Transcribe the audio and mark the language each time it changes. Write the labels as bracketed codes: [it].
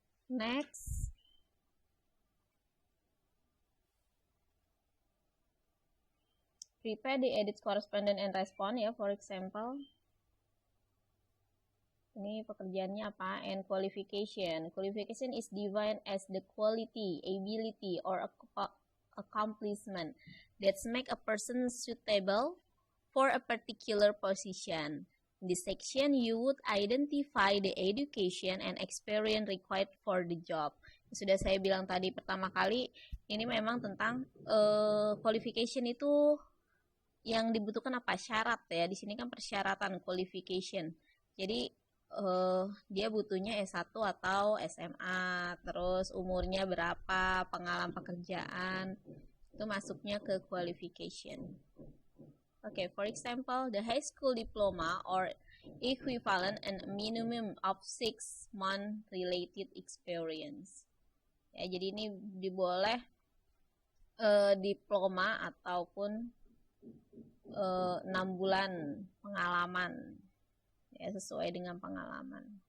[en] Next, prepare the edit correspondent and respond ya. For example, [id] ini pekerjaannya apa? [en] And qualification. Qualification is defined as the quality, ability, or accomplishment that make a person suitable for a particular position. In this section, you would identify the education and experience required for the job. [id] Sudah saya bilang tadi pertama kali, ini memang tentang qualification itu yang dibutuhkan apa? Syarat ya. Di sini kan persyaratan qualification. Jadi dia butuhnya S1 atau SMA, terus umurnya berapa, pengalaman pekerjaan, itu masuknya ke qualification. [en] Okay, for example, the high school diploma or equivalent and minimum of 6 month related experience. [id] Ya, jadi ini diboleh diploma ataupun 6 bulan pengalaman ya, sesuai dengan pengalaman.